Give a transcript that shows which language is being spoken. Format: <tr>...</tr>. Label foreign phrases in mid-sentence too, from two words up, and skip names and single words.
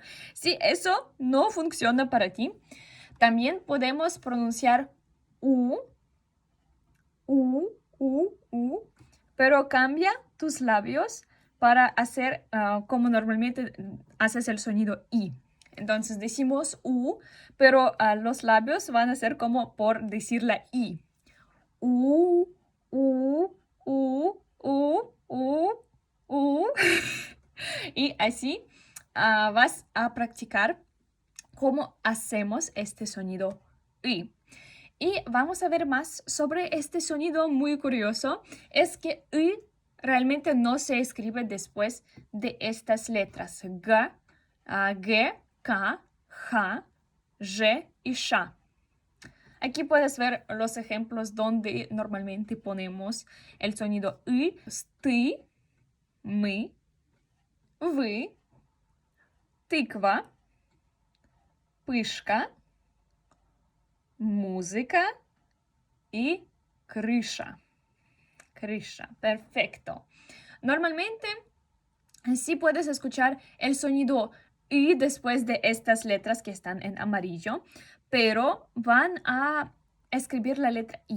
<es>Si eso no funciona para ti, también podemos pronunciar u, pero cambia tus labios para hacer como normalmente haces el sonido i. Entonces decimos u, pero los labios van a ser como por decir la i. U, u, u, u, u, u. Y así vas a practicar cómo hacemos este sonido i. Y vamos a ver más sobre este sonido muy curioso. Es que i realmente no se escribe después de estas letras. G, G, K, J, J y Sh. Aquí puedes ver los ejemplos donde normalmente ponemos el sonido i.</es> <ru>Ты, мы, вы, тыква, пышка,</ru> <es>música y крыша.</es> <ru>Крыша.</ru> <es>Perfecto. Normalmente sí puedes escuchar el sonido y después de estas letras que están en amarillo, pero van a escribir la letra i.</es>